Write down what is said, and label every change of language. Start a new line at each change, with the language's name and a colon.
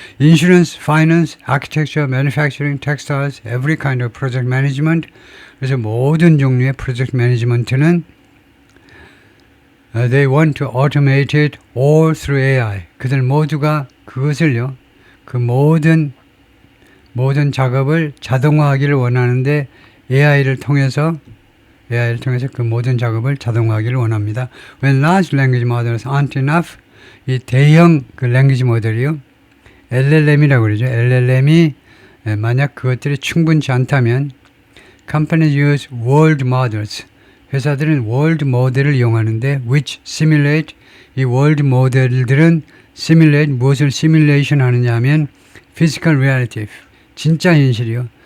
English: Insurance, finance, architecture, manufacturing, textiles, every kind of project management.
Korean: 그래서 모든 종류의 프로젝트 매니지먼트는
English: they want to automate it all through AI.
Korean: 그들 모두가 그것을요. 그 모든 작업을 자동화하기를 원하는데 AI를 통해서 그 모든 작업을 자동화하기를 원합니다.
English: When large language models aren't enough,
Korean: 이 대형 그 랭귀지 모델이요. LLM이라고 그러죠. LLM이 만약 그것들이 충분치 않다면
English: companies use world models.
Korean: 회사들은 world 모델을 이용하는데
English: which simulate
Korean: 이 world 모델들은 simulate 무엇을 simulation 하느냐 하면
English: physical reality.
Korean: 진짜 현실이요.